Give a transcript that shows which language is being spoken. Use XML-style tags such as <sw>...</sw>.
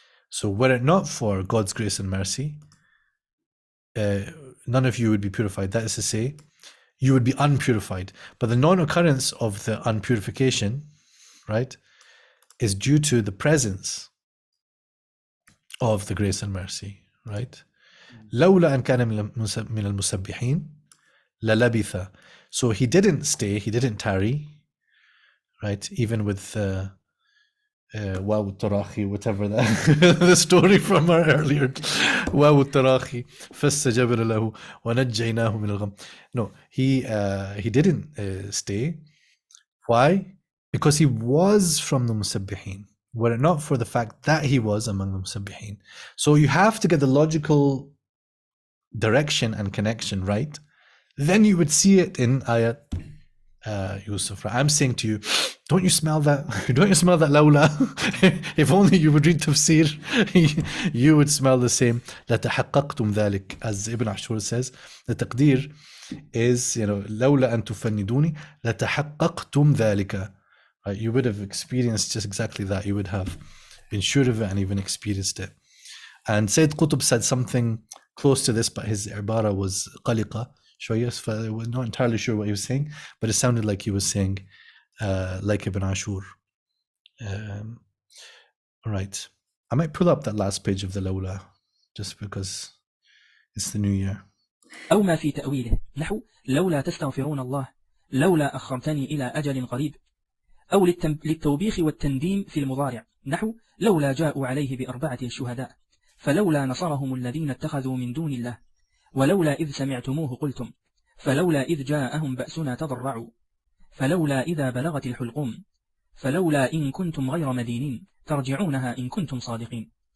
<en>So were it not for God's grace and mercy, none of you would be purified. That is to say, you would be unpurified. But the non-occurrence of the unpurification, right, is due to the presence of the grace and mercy, right?</en> <ar>لولا أن كان من المسبحين للبث.</ar> <en>So he didn't stay, he didn't tarry, right? Even with</en> <ar>واو التراخي,</ar> <en>whatever that the story from our earlier</en> <ar>واو التراخي فاستجبنا له ونجيناه من الغم.</ar> <en>No, he didn't stay. Why? Because he was from the musabbihin, were it not for the fact that he was among the musabbihin. So you have to get the logical direction and connection right, then you would see it in ayat Yusuf. I'm saying to you, don't you smell that? Don't you smell that lawla? If only you would read tafsir, you would smell the same.</en> <ar>لَتَحَقَّقْتُمْ ذَلِكَ,</ar> <en>as Ibn Ashur says. The taqdeer is,</en> <ar>لَوْلَا أَن تُفَنِّدُونِ لَتَحَقَّقْتُمْ ذَلِكَ.</ar> <en>Right? You would have experienced just exactly that. You would have ensured of it and even experienced it. And Sayyid Qutb said something close to this, but his ibara was qaliqa.</en> <ar>شوية,</ar> <en>I was not entirely sure what he was saying, but it sounded like he was saying like Ibn Ashur. Right. I might pull up that last page of the Lawla just because it's the new year.</en> <ar>أو ما في تأويله نحو لولا تستغفرون الله لولا أخرتني إلى أجل قريب، أو للتوبيخ والتنديم في المضارع نحو لولا جاءوا عليه بأربعة شهداء فلولا نصرهم الذين اتخذوا من دون الله ولولا إذ سمعتموه قلتم فلولا إذ جاءهم بأسنا تضرعوا فلولا إذا بلغت الحلقوم فلولا إن كنتم غير مدينين ترجعونها إن كنتم صادقين.</ar>